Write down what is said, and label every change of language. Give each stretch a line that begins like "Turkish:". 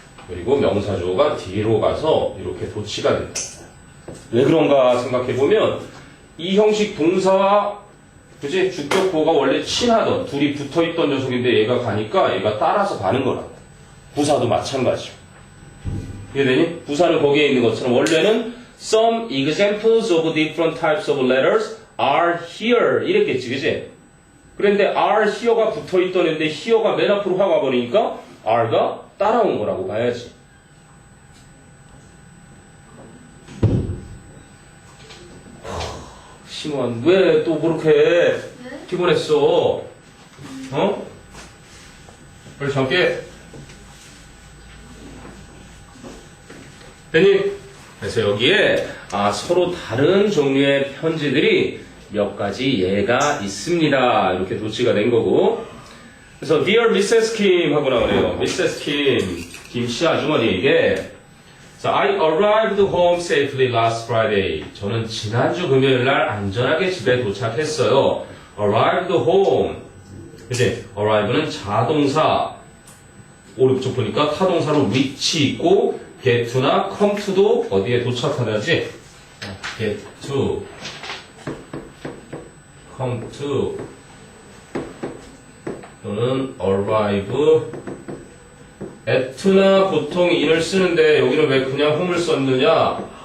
Korean: 그리고 명사주어가 뒤로 가서 이렇게 도치가 된다. 왜 그런가 생각해보면 이 형식 동사와 그지? 주격 보어가 원래 친하던 둘이 붙어있던 녀석인데 얘가 가니까 얘가 따라서 가는 거라고. 부사도 마찬가지죠. 이해되니? 부사는 거기에 있는 것처럼 원래는
English: some examples of different types of letters are here
Korean: 이랬겠지, 그지? 그런데 are here가 붙어있던 애인데 here가 맨 앞으로 확 와버리니까 are가 따라온 거라고 봐야지. 심원, 왜 또 그렇게 피곤했어? 어? 빨리 잠게. 됐니? 그래서 여기에 서로 다른 종류의 편지들이 몇 가지 예가 있습니다. 이렇게 도치가 된 거고.
English: 그래서 Dear Mrs.
Korean: Kim 하고 나오네요. Mrs.
English: Kim,
Korean: 김씨 아주머니에게
English: So I arrived home safely last Friday.
Korean: 저는 지난주 금요일 날 안전하게 집에 도착했어요.
English: Arrived home. 그치?
Korean: Arrive는 자동사. 오른쪽 보니까 타동사로 reach 있고 get to나 come to도 어디에 도착하다지? get to, come to 또는 arrive at나 보통 in을 쓰는데 여기는 왜 그냥 home을 썼느냐?